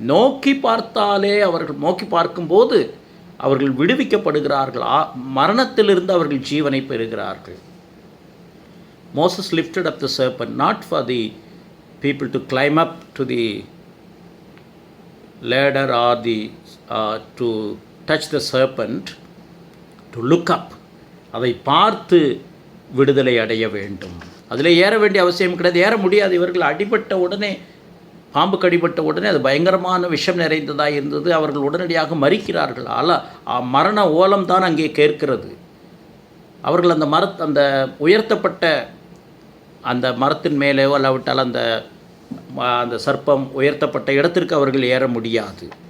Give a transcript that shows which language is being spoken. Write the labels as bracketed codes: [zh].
[ta] நோக்கி பார்த்தாலே அவர்கள் நோக்கி பார்க்கும்போது அவர்கள் விடுவிக்கப்படுகிறார்கள். மரணத்திலிருந்து அவர்கள் ஜீவனை பெறுகிறார்கள். [en] Moses lifted up the serpent not for the people to climb up to the ladder or to touch the serpent, to look up. [ta] அதை பார்த்து விடுதலை அடைய வேண்டும். அதில் ஏற வேண்டிய அவசியம் கிடையாது, ஏற முடியாது. இவர்கள் அடிபட்ட உடனே, பாம்பு கடிபட்ட உடனே அது பயங்கரமான விஷம் நிறைந்ததாக இருந்தது. அவர்கள் உடனடியாக மரிக்கிறார்கள். மரண ஓலம் தான் அங்கே கேட்கிறது. அவர்கள் அந்த உயர்த்தப்பட்ட அந்த மரத்தின் மேலேயோ அல்லாவிட்டால் அந்த சர்ப்பம் உயர்த்தப்பட்ட இடத்திற்கு அவர்கள் ஏற முடியாது.